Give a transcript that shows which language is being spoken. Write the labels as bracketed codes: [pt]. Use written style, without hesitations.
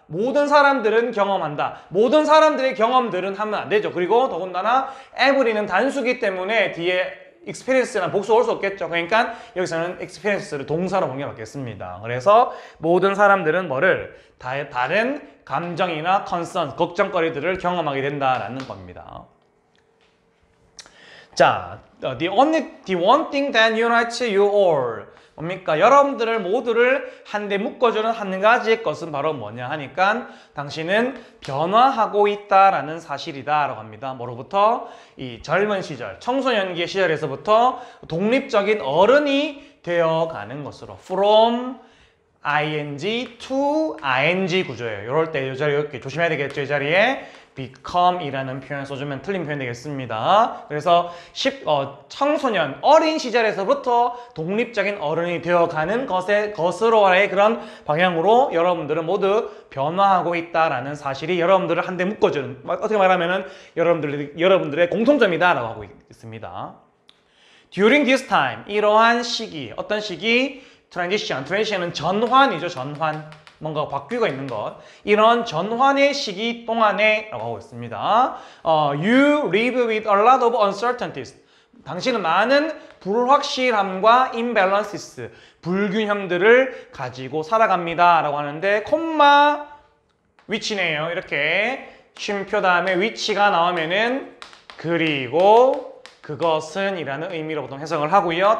[ko] 모든 사람들은 경험한다. 모든 사람들의 경험들은 하면 안 되죠. 그리고 더군다나 every는 단수기 때문에 뒤에 experience란 복수 올 수 없겠죠. 그러니까 여기서는 experience를 동사로 번역하겠습니다. 그래서 모든 사람들은 뭐를 다른 감정이나 concern, 걱정거리들을 경험하게 된다라는 겁니다. [en] 자, the one thing that unites you all. [ko] 뭡니까? 여러분들을 모두를 한데 묶어주는 한 가지의 것은 바로 뭐냐 하니까 당신은 변화하고 있다라는 사실이다라고 합니다. 뭐로부터? 이 젊은 시절, 청소년기 시절에서부터 독립적인 어른이 되어가는 것으로 [en] from ing to ing [ko] 구조예요. 이럴 때 이 자리 이렇게 조심해야 되겠죠. 이 자리에 become이라는 표현 써주면 틀린 표현 되겠습니다. 그래서 청소년, 어린 시절에서부터 독립적인 어른이 되어가는 것으로의 그런 방향으로 여러분들은 모두 변화하고 있다라는 사실이 여러분들을 한데 묶어주는, 어떻게 말하면은 여러분들의 공통점이다라고 하고 있습니다. [en] During this time, [ko] 이러한 시기, 어떤 시기? transition은 전환이죠, 전환. 뭔가 바뀌고 있는 것. 이런 전환의 시기 동안에 라고 하고 있습니다. [en] You live with a lot of uncertainties. [ko] 당신은 많은 불확실함과 imbalances, 불균형들을 가지고 살아갑니다. 라고 하는데, 콤마 위치네요. 이렇게 쉼표 다음에 위치가 나오면은 그리고 그것은 이라는 의미로 보통 해석을 하고요.